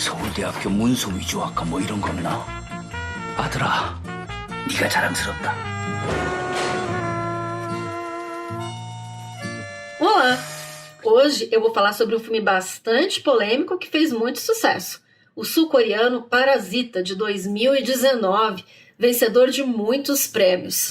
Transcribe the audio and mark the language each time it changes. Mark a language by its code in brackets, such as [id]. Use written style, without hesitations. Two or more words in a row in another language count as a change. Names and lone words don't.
[ko] 대학교 문서 위조학과 뭐 이런 거구나. 아들아, 네가 자랑스럽다. [pt] Olá! Hoje eu vou falar sobre um filme bastante polêmico que fez muito sucesso. O sul-coreano Parasita, de 2019, vencedor de muitos prêmios.